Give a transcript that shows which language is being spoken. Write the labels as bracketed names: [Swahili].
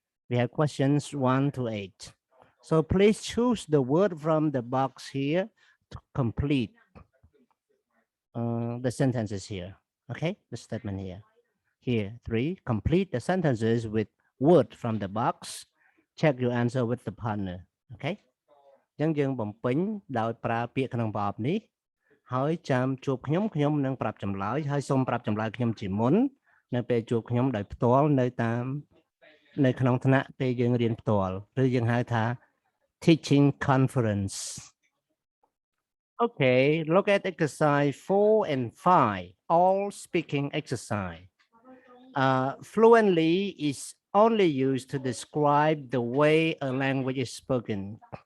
[English] We have questions 1 to 8. So please choose the word from the box here to complete the sentences here. Okay, the statement here. Here, 3, complete the sentences with word from the box. Check your answer with the partner. Okay. [Khmer] អញ្ចឹងយើងបំពេញដោយប្រើពាក្យក្នុងប្រអប់នេះហើយចាំជួបខ្ញុំនឹងប្រាប់ចម្លើយហើយសូមប្រាប់ចម្លើយខ្ញុំជាមុននៅពេលជួបខ្ញុំដោយផ្ទាល់នៅក្នុងថ្នាក់ពេលយើងរៀនផ្ទាល់ឬយើងហៅថា teaching conference. [English] Okay, look at exercise 4 and 5, all speaking exercise. Fluently is only used to describe the way a language is spoken.